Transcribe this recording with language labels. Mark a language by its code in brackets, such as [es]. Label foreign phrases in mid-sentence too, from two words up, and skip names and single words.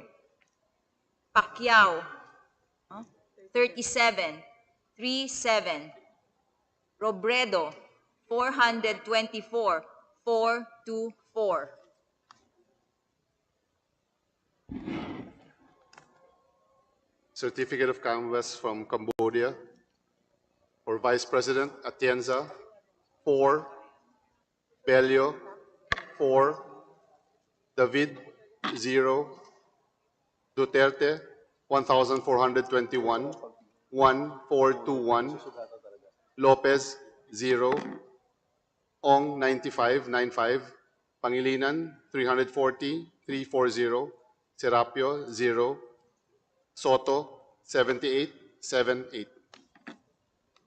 [en] Pacquiao, 37. 37. Robredo, 424. 424. Certificate of Canvass from Cambodia. For Vice President, Atienza, 4. Bello, 4. David, 0. Duterte, 1,421. 1,421. Lopez, 0. Ong, 95. 95. Pangilinan, 340. 340. Serapio, 0. Soto, 78. 78. Thank you.